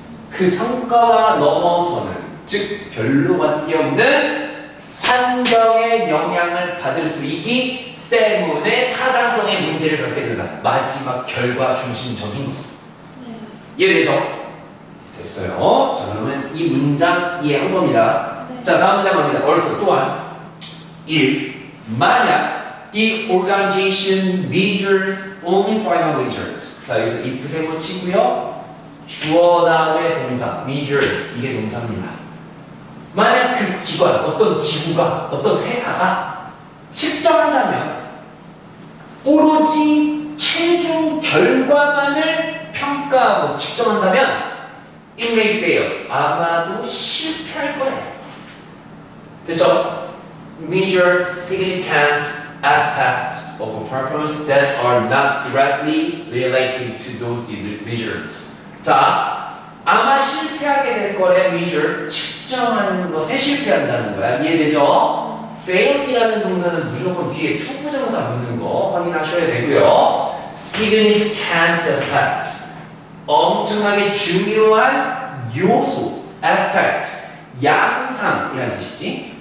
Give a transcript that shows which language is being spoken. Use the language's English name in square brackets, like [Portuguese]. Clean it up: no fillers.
[Korean] 그 성과와 넘어서는 즉 별로 관계없는 환경의 영향을 받을 수 있기 때문에 타당성의 문제를 갖게 된다. 마지막 결과 중심적인 모습. 네. 이해되죠? 됐어요. 자, 그러면 이 문장 이해한 겁니다. 네. 자, 다음 문장 갑니다. [English] also [Korean] 또한 [English] if [Korean] 만약 이 [English] organization measures only final result. [Korean] 자, 여기서 if 세모 치고요. 주어 다음에 동사 measures 이게 동사입니다. 만약 그 기관, 어떤 기구가, 어떤 회사가 측정한다면 오로지 최종 결과만을 평가하고 측정한다면 [English] it may fail. [Korean] 아마도 실패할 거예요. 됐죠? [English] Measure significant aspects of a performance that are not directly related to those results. [Korean] 자, 아마 실패하게 될 거래 measure 측정하는 것에 실패한다는 거야. 이해되죠? fail이라는 동사는 무조건 뒤에 투부정사 붙는 거 확인하셔야 되고요. [English] significant aspects [Korean] 엄청나게 중요한 요소 aspect 양상이라는 뜻이지.